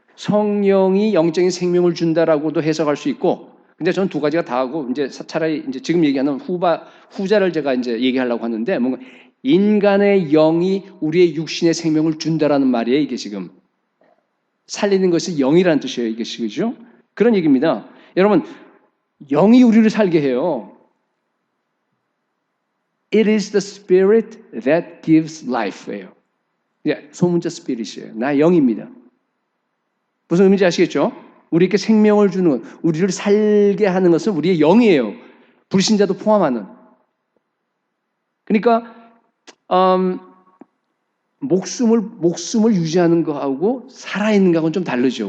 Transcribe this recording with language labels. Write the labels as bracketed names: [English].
[Korean] 성령이 영적인 생명을 준다라고도 해석할 수 있고, 근데 저는 두 가지가 다 하고, 이제 차라리 이제 지금 얘기하는 후자를 제가 이제 얘기하려고 하는데, 뭔가 인간의 영이 우리의 육신의 생명을 준다라는 말이에요, 이게 지금. 살리는 것이 영이라는 뜻이에요, 이게 그죠? 그런 얘기입니다. 여러분, 영이 우리를 살게 해요. [English] It is the spirit that gives life예요. [Korean] 소문자 스피릿이에요. 나 영입니다. 무슨 의미인지 아시겠죠? 우리에게 생명을 주는, 우리를 살게 하는 것은 우리의 영이에요. 불신자도 포함하는. 그러니까 목숨을 유지하는 거하고 살아있는 거하고는 좀 다르죠.